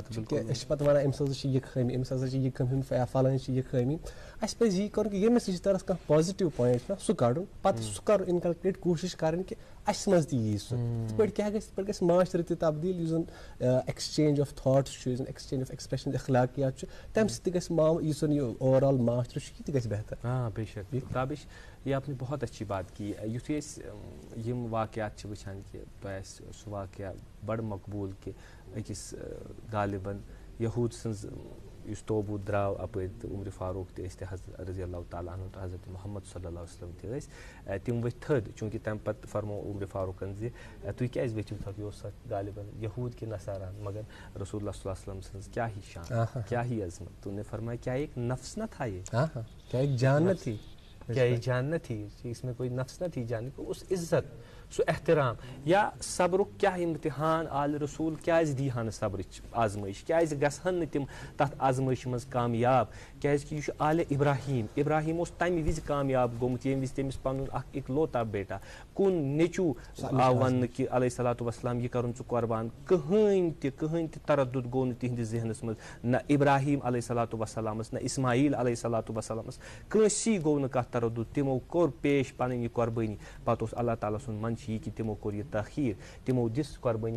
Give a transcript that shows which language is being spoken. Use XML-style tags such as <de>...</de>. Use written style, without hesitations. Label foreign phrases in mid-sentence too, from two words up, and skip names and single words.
<ks>کہِ أسۍ چھِ پتہٕ ونان أمِس ہسا چھِ یہِ خٲمی أمِس ہسا چھِ یہِ خٲمی فلٲنۍ چھِ یہِ خٲمی اَسہِ پَزِ یی کَرُن کہِ ییٚمِس رِشتہٕ دارس کانٛہہ</ks> <en>positive point</en> <ks>چھُ سُہ کَڑُن پتہٕ سُہ کَرُن اِنکلکیٹ کوٗشِش کَرٕنۍ کہِ اَسہِ منٛز تہِ یی سُہ تِتھ پٲٹھۍ کیٛاہ گژھِ تِتھ پٲٹھۍ گژھِ معاشرٕ تہِ تبدیٖل یُس زن</ks> <en>exchange of thoughts</en> <ks>چھُ یُس زن</ks> <en>exchange of expression</en> <ks>اخلاقیات چھُ تَمہِ سۭتۍ تہِ گژھِ یُس زن یہِ</ks> <en>over all</en> <ks>معاشرٕ چھُ یہِ تہِ گژھِ بہتر.</ks> <ur>ہاں بے شک تابش یہ آپ نے بہت اچھی بات کی.</ur> <ks>یُتھُے أسۍ یِم واقعات چھِ وٕچھان کہِ تۄہہِ آسہِ سُہ واقعہ بڑٕ مقبوٗل کہِ أکِس غالباً یہوٗد سٕنٛز یُس توبوٗت درٛاو اَپٲرۍ تہٕ عمرِ فاروق تہِ ٲسۍ تہِ حضرت</ks> <ar>رضی اللہ تعالیٰ عنہ</ar> <ks>تہٕ حضرت محمد</ks> <ar>صلی اللہ علیہ وسلم</ar> <ks>تہِ ٲسۍ تِم ؤتھۍ تھٔدۍ چوٗنٛکہِ تَمہِ پتہٕ فرمو عمرِ فاروقن زِ تُہۍ کیٛازِ ؤتھِو تھوٚد یہِ اوس اکھ غالباً یہوٗد کہِ نصاران مگر رسول اللہ</ks> <ar>صلی اللہ علیہ وسلم</ar> <ks>سٕنٛز کیٛاہ ہی شان کیٛاہ ہی عظمت</ks> <ur>تو نے فرمایا کیا ایک نفس نہ تھا یہ کیا ایک جان نہ تھی کیا یہ جان نہ تھی اس میں کوئی نفس نہ تھی جان کو اس عزت</ur> <ks>سُہ احترام یا صبرُک کیٛاہ امتحان آلہِ رسوٗل کیٛازِ دیٖہا نہٕ صبرٕچ آزمٲیش کیٛازِ گژھن نہٕ تِم تتھ آزمٲیشہِ منٛز کامیاب کیٛازِ کہِ یہِ چھُ آلہِ ابراہیم اوس تمہِ وِزِ کامیاب گوٚمُت ییٚمہِ وِزِ تٔمِس پنُن اکھ</ks> <ur>اِکلوتا بیٹا</ur> <ks>کُن نیٚچوٗ آو وننہٕ کہِ</ks> <ar>علیہ صلاتُ وسلام</ar> <ks>یہِ کرُن ژٕ قۄربان کٕہٕنۍ تہِ تردُد گوٚو نہٕ تِہنٛدِس ذہنس منٛز نہ ابراہیم</ks> <ar>علیہ صلاتُ وسلامس</ar> <ks>نہ اسماعیل</ks> <ar>علیہ صلاتُ وسلامس</ar> <ks>کٲنٛسی گوٚو نہٕ کانٛہہ تردُد تِمو کوٚر پیش پنٕنۍ یہِ قۄربٲنی پتہٕ اوس اللہ تعالیٰ سُنٛد منٛد چھِ یہِ کہِ تِمو کوٚر یہِ تأخیٖر تِمو دِژ قۄربٲنی</ks>